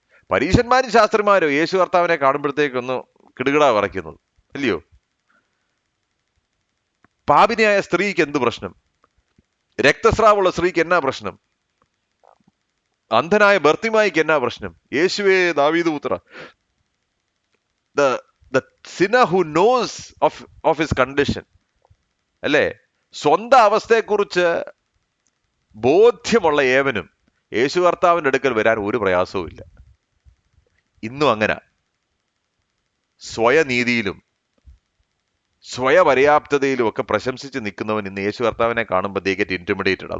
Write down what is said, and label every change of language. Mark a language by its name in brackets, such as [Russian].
[Malayalam] പരീശന്മാരും ശാസ്ത്രിമാരും യേശു കർത്താവിനെ കാണുമ്പോഴത്തേക്കൊന്ന് കിടുകിട വിറയ്ക്കുന്നത്, അല്ലയോ? പാപിനിയായ സ്ത്രീക്ക് എന്ത് പ്രശ്നം? രക്തസ്രാവമുള്ള സ്ത്രീക്ക് എന്നാ പ്രശ്നം? അന്ധനായ ബർത്തിമായിക്ക് എന്നാ പ്രശ്നം? യേശുവേ, ദാവീദ് പുത്ര. [English] the sinner who knows of his condition, [Malayalam] അല്ലേ? സ്വന്തം അവസ്ഥയെക്കുറിച്ച് ബോധ്യമുള്ള ഏവനും യേശു കർത്താവിന്റെ അടുക്കൽ വരാൻ ഒരു പ്രയാസവും ഇല്ല. ഇന്നും അങ്ങനെ സ്വയനീതിയിലും സ്വയപര്യാപ്തതയിലും ഒക്കെ പ്രശംസിച്ച് നിൽക്കുന്നവൻ ഇന്ന് യേശു കർത്താവിനെ കാണുമ്പോൾ [English] They get intimidated.